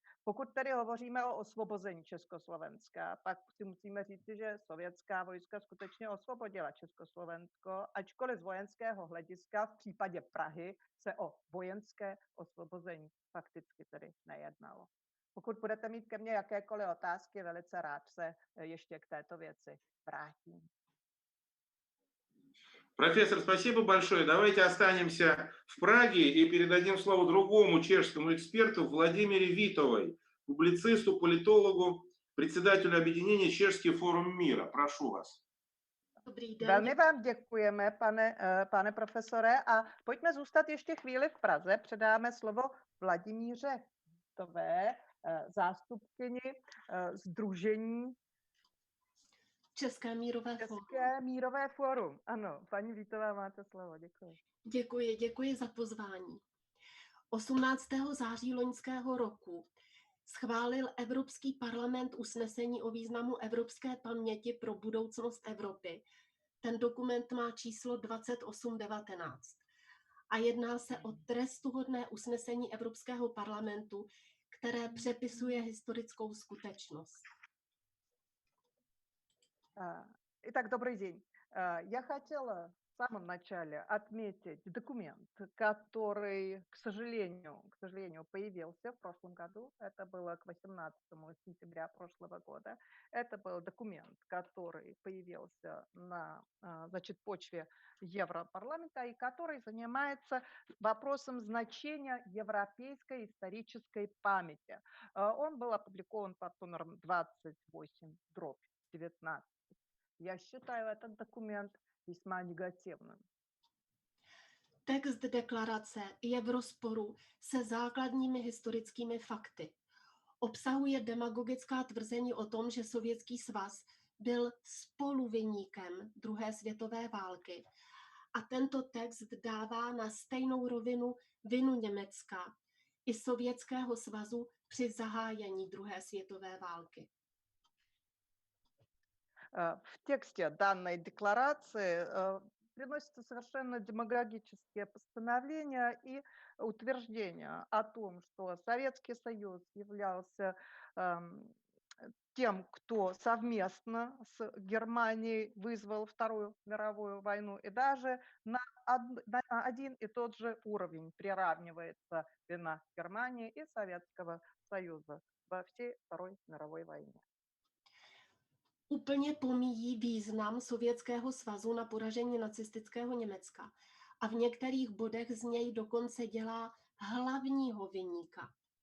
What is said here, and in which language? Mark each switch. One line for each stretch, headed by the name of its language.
Czech: Pokud tedy hovoříme o osvobození Československa, pak si musíme říct, že sovětská vojska skutečně osvobodila Československo, ačkoliv z vojenského hlediska v případě Prahy se o vojenské osvobození fakticky tedy nejednalo. Pokud budete mít ke mně jakékoliv otázky, velice rád se ještě k této věci vrátím.
Russian: Профессор, спасибо большое. Давайте останемся в Праге и передадим слово другому чешскому эксперту Владимире Витовой, публицисту, политологу, председателю объединения Чешский форум мира. Прошу вас.
Czech: Dobrý den. Velmi vám děkujeme, pane profesore, a pojďme zůstat ještě chvíli v Praze. Předáme slovo Vladimíře Vitové, zástupkyni sdružení České mírové fórum. České mírové fórum. Ano, paní Vítová, máte slovo, děkuji. Děkuji za pozvání. 18. září loňského roku schválil Evropský parlament usnesení o významu evropské paměti pro budoucnost Evropy. Ten dokument má číslo 2819 a jedná se o trestuhodné usnesení Evropského parlamentu, které přepisuje historickou skutečnost.
Russian: Итак, добрый день. Я хотела в самом начале отметить документ, который, к сожалению, появился в прошлом году. Это было к 18 сентября прошлого года. Это был документ, который появился на почве Европарламента и который занимается вопросом значения европейской исторической памяти. Он был опубликован под номером 28/19. Я считаю этот документ весьма негативным.
Czech: Text deklarace je v rozporu se základními historickými fakty. Obsahuje demagogická tvrzení o tom, že Sovětský svaz byl spoluviníkem druhé světové války. A tento text dává na stejnou rovinu vinu Německa i Sovětského svazu při zahájení druhé světové války.
Russian: В тексте данной декларации приносятся совершенно демагогические постановления и утверждения о том, что Советский Союз являлся тем, кто совместно с Германией вызвал Вторую мировую войну, и даже на один и тот же уровень приравнивается вина Германии и Советского Союза во всей Второй мировой войне.
Czech: Úplně pomíjí význam Sovětského svazu na poražení nacistického Německa a v některých bodech z něj dokonce dělá hlavního viníka.